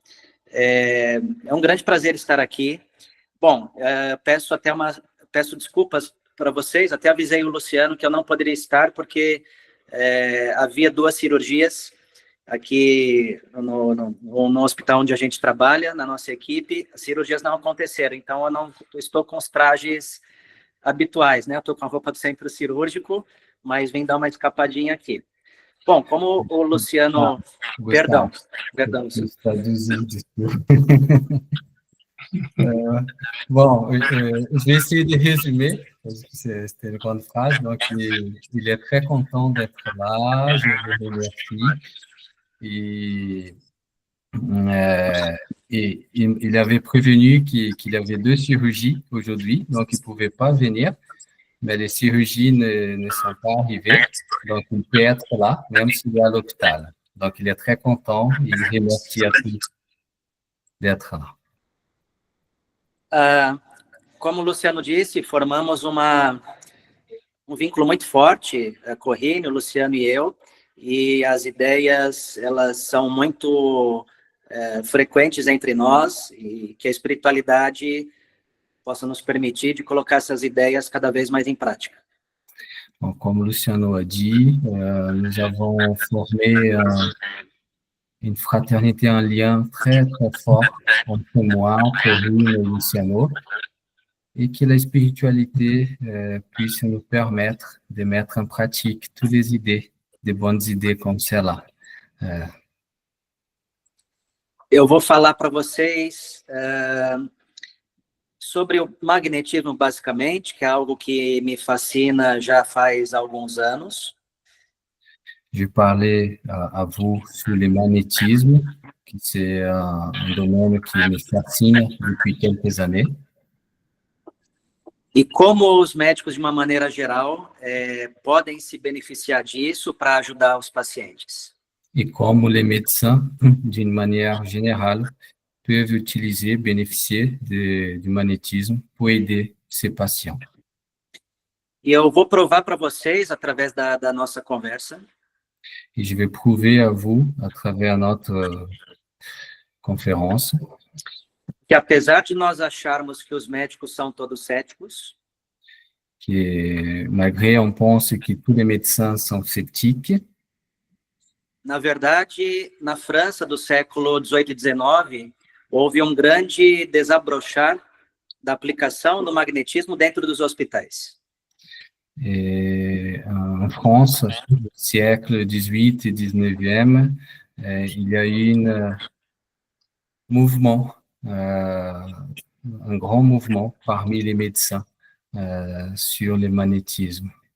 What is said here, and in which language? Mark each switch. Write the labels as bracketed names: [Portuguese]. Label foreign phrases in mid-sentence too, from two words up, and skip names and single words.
[Portuguese] É um grande prazer estar aqui. Bom, peço desculpas para vocês, até avisei o Luciano que eu não poderia estar, porque havia 2 cirurgias aqui no hospital onde a gente trabalha, na nossa equipe. As cirurgias não aconteceram, então eu não estou com os trajes habituais, né? Eu estou com a roupa do centro cirúrgico, mas vim dar uma escapadinha aqui. Bom, como o Luciano... Perdão. [French] Bon, je vais essayer de résumer, parce que c'était une grande phrase. Donc, il est très content d'être là, je le remercie. Et il avait prévenu qu'il avait 2 cirurgies aujourd'hui, donc il ne pouvait pas venir, mais les cirurgies ne sont pas arrivées, donc il peut être là, même s'il est à l'hôpital. Donc, il est très content, il remercie à tous d'être là. [Portuguese] Como o Luciano disse, formamos um vínculo muito forte, a Corrine, o Luciano e eu, e as ideias, elas são muito frequentes entre nós, e que a espiritualidade possa nos permitir de colocar essas ideias cada vez mais em prática. [French] Bon, comme Luciano a dit, nous avons formé une fraternité, un lien très, très fort entre moi, Corinne et Luciano, et que la spiritualité puisse nous permettre de mettre en pratique toutes les idées, de bonnes idées comme celle-là. [Portuguese] Eu vou falar para vocês sobre o magnetismo, basicamente, que é algo que me fascina já faz alguns anos. [French] Je vais parler à vous sur le magnétisme, qui c'est un domaine qui me fascine depuis quelques années. [Portuguese] E como os médicos, de uma maneira geral, podem se beneficiar disso para ajudar os pacientes. [French] Et comme les médecins, d'une manière générale, peuvent utiliser, bénéficier du magnétisme pour aider ces patients. [Portuguese] E eu vou provar para vocês, através da nossa conversa, [French] Et je vais prouver à vous, à travers notre conférence, [Portuguese] que apesar de nós acharmos que os médicos são todos céticos, [French] que malgré on pense que tous les médecins sont sceptiques, [Portuguese] na verdade, na França do século 18 e 19, houve um grande desabrochar da aplicação do magnetismo dentro dos hospitais. [French] et en France, au siècle 18 et 19e, il y a eu un mouvement, un grand mouvement parmi les médecins sur le magnétisme.